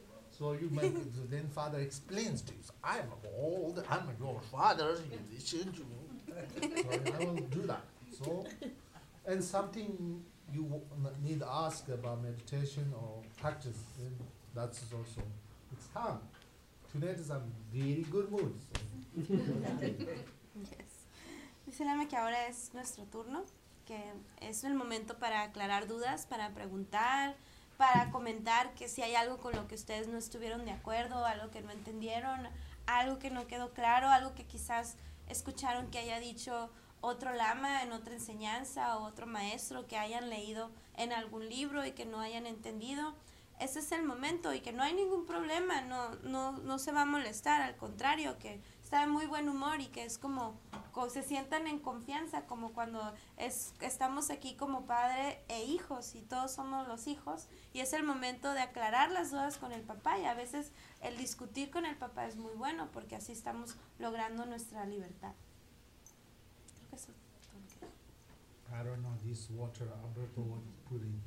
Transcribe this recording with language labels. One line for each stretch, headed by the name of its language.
English: So you make it, then father explains to you, I'm old, I'm your father, you listen to me. So I will do that. So, and something you need to ask about meditation or practice, then that's also, it's time. Tonight is a very good mood. So. Yes.
Spanish: Dice Lama que ahora es nuestro turno, que es el momento para aclarar dudas, para preguntar, para comentar que si hay algo con lo que ustedes no estuvieron de acuerdo, algo que no entendieron, algo que no quedó claro, algo que quizás escucharon que haya dicho otro lama en otra enseñanza o otro maestro que hayan leído en algún libro y que no hayan entendido, ese es el momento y que no hay ningún problema, no se va a molestar, al contrario, que está de muy buen humor y que es como se sientan en confianza, como cuando estamos aquí como padre e hijos y todos somos los hijos y es el momento de aclarar las dudas con el papá, y a veces el discutir con el papá es muy bueno porque así estamos logrando nuestra libertad. Creo que eso.
English: I don't know this water Alberto would put in.